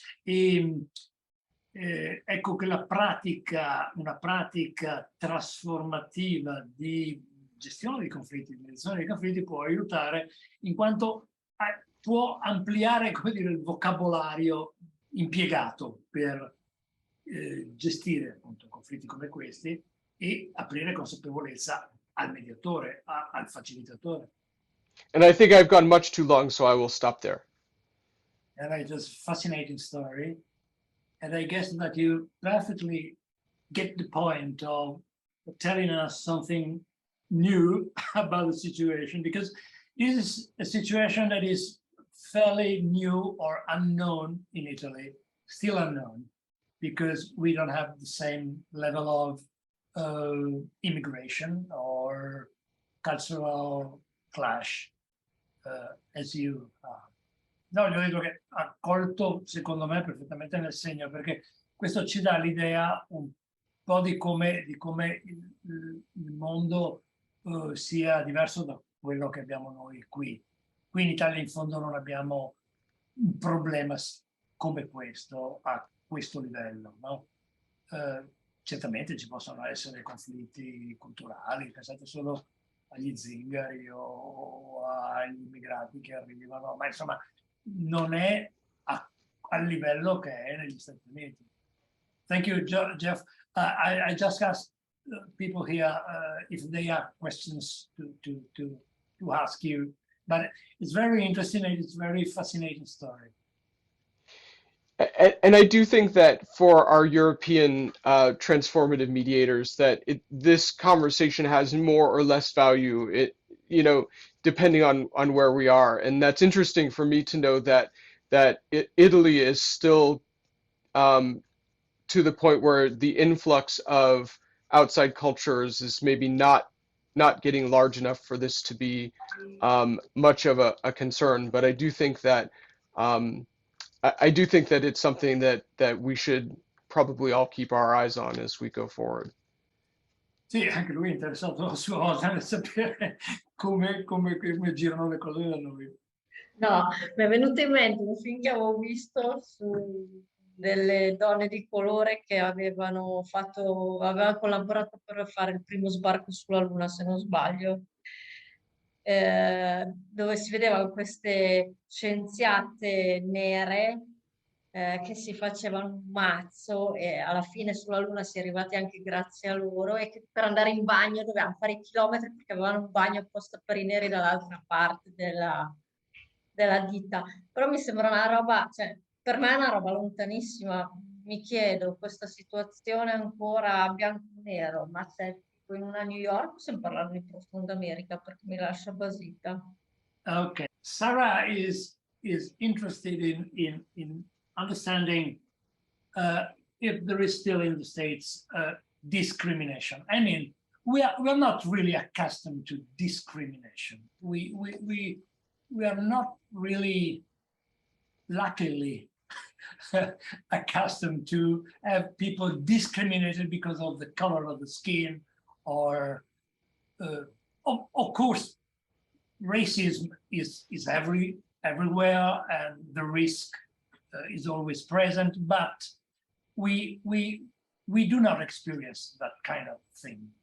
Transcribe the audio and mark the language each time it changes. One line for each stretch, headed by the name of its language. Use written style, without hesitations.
Italian: E ecco che una pratica trasformativa di gestione dei conflitti, di mediazione dei conflitti può aiutare in quanto può ampliare, come dire, il vocabolario impiegato per gestire appunto conflitti come questi e aprire consapevolezza al mediatore, al facilitatore.
English: And I think I've gone much too long, so I will stop there. And it's just a fascinating story. And I guess that you perfectly get the point of telling us something new about the situation, because this is a situation that is fairly new or unknown in Italy, still unknown, because we don't have the same level of immigration or cultural clash as you have.
Italian: No, gli ho detto che ha colto, secondo me, perfettamente nel segno, perché questo ci dà l'idea un po' di come il mondo sia diverso da quello che abbiamo noi qui. Qui in Italia in fondo non abbiamo un problema come questo a questo livello, no? Certamente ci possono essere conflitti culturali, pensate solo agli zingari o agli immigrati che arrivano, ma insomma non è al livello che è negli Stati Uniti.
English: Thank you, Jeff. I just asked people here if they have questions to ask you, but it's very interesting and it's a very fascinating story. And I do think that for our European transformative mediators, that this conversation has more or less value, depending on where we are. And that's interesting for me to know that Italy is still to the point where the influx of outside cultures is maybe not getting large enough for this to be much of a concern. But I do think that I do think that it's something that we should probably all keep our eyes on as we go forward.
Italian: Sì, anche lui è interessato a sua volta nel sapere come girano le cose da noi. No, mi è venuto in mente un film che avevo visto su delle donne di colore che avevano collaborato per fare il primo sbarco sulla Luna, se non sbaglio, dove si vedevano queste scienziate nere che si facevano un mazzo e alla fine sulla Luna si è arrivati anche grazie a loro e che per andare in bagno dovevano fare i chilometri perché avevano un bagno apposta per i neri dall'altra parte della ditta. Però mi sembra una roba, cioè, per me è una roba lontanissima. Mi chiedo, questa situazione ancora bianco-nero, ma se tipo in una New York possiamo parlare di profonda America perché mi lascia basita.
English: Okay. Sarah is interested in understanding if there is still in the States discrimination. I mean, we're not really accustomed to discrimination. We are not really, luckily, accustomed to have people discriminated because of the color of the skin, or of course racism is everywhere, and the risk is always present, but we do not experience that kind of thing.